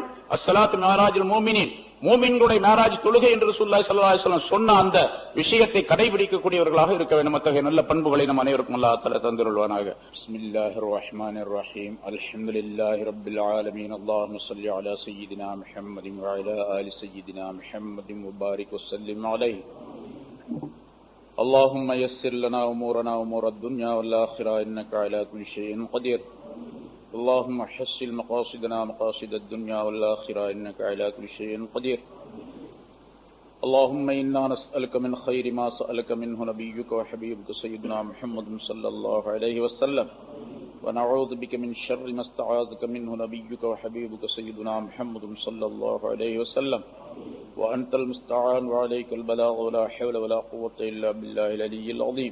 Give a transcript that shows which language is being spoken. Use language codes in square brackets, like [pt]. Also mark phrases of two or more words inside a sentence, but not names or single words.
[ar] الصلاة معراج المؤمنين, [ta] மூமின்களுடைய மேராஜ் தொழுகை என்று [ar] رسول الله صلى الله عليه وسلم [ta] சொன்ன அந்த விஷயத்தை கடைபிடிக்கக்கூடியவர்களாக இருக்க வேண்டும். அத்தகைய நல்ல பண்புகளை நம் அனைவருக்கும் [ar] الله تعالى [ta] தந்தருள்வானாக. [ar] بسم الله الرحمن الرحيم. الحمد لله رب العالمين. اللهم صل على سيدنا محمد وعلى آل سيدنا محمد وبارك وسلم عليه. اللهم يسر لنا أمورنا أمور الدنيا والآخرة إنك على كل شيء قدير. اللهم حسن مقاصدنا مقاصد الدنيا والآخرة إنك على كل شيء قدير. اللهم إنا نسألك من خير ما سألك منه نبيك وحبيبك سيدنا محمد صلى الله عليه وسلم، ونعوذ بك من شر ما استعاذك منه نبيك وحبيبك سيدنا محمد صلى الله عليه وسلم، وأنت المستعان وعليك البلاغ ولا حول ولا قوة إلا بالله العلي العظيم.